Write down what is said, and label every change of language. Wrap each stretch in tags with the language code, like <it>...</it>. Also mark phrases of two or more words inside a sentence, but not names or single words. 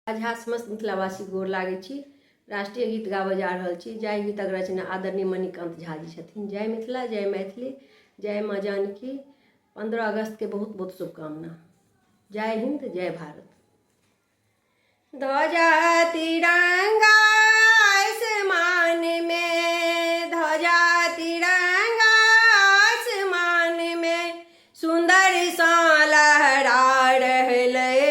<mai>आज समस्त मिथिलावासी गोर लागै छी। राष्ट्रीय गीत गाबऽ जा रहल छी। जय गीतक रचना आदरणीय मणिकांत झा जी छथिन। जय मिथिला, जय मैथिली, जय माँ जानकी। 15 अगस्त के बहुत बहुत शुभकामना। जय हिंद, जय भारत। ध्वजा तिरंगा आसमान में, ध्वजा तिरंगा आसमान में, सुंदर सा लहरा रहलै।</mai>